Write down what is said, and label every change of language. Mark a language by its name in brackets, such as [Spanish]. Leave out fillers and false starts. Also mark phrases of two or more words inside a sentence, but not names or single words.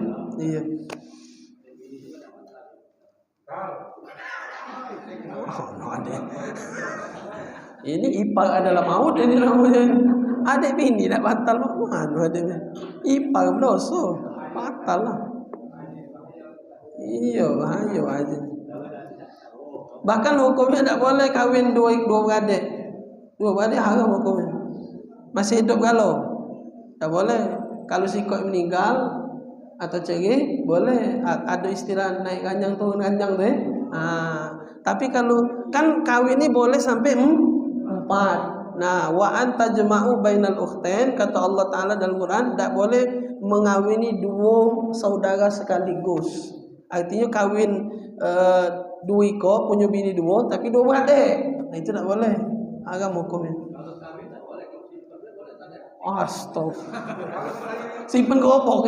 [Malay] Iya. [English] Oh, no, [Malay] adik. Ini ipar adalah maut ini namanya. Adik bini tak batal mana adik. Ipar berdosa batal lah. Iya, ayo aja. Bahkan hukumnya tak boleh kahwin dua beradik. Dua beradik haram hukumnya. Masih hidup kalau tak boleh. Kalau si koi meninggal atau cerai boleh. Ada istilah naik ranjang turun ranjang tu tapi kalau kan kawin ni boleh sampai 4. Nah, [Arabic] وأن تجمعوا بين الأختين, [Malay] kata Allah Taala dalam Quran, tak boleh mengawini dua saudara sekaligus. Artinya kawin dua iko punya bini dua tapi dua beradik. Nah, itu tak boleh. Haram hukumnya. Astagfirullah. Simpen keropok